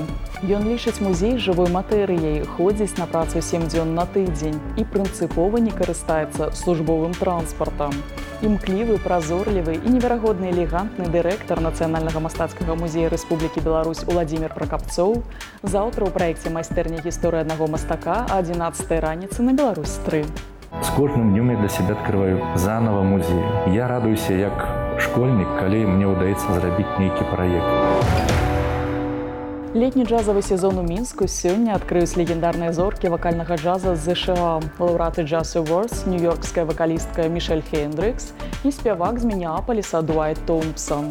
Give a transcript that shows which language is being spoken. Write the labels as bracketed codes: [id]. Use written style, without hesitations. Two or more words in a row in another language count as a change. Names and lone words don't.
[be] Ён лічыць музей жывой матэрыяй, ходзіць на працу 7 дзён на тыдзень і прынцыпова не карыстаецца службовым транспартам. Імклівы, празорлівы і неверагодны элегантны дырэктар Нацыянальнага мастацкага музея Рэспублікі Беларусь Уладзімір Пракапцоў заўтра ў праекце майстэрня гісторыі аднаго мастака а 11 раніцы на Беларусь-3. [ru] С кожным днем я для себя открываю заново музей. [be] Я радуюся як школьнік, калі мне ўдаецца зрабіць нейкі праект. Летні джазавы сезон у Мінску сёння адкрыюць легендарныя зоркі вакальнага джаза з ЗША, лаўрэаты Jazz Awards, нью-йоркская вакалістка Мішэль Хендрікс і спявак з Мінеапаліса Дуайт Томпсон.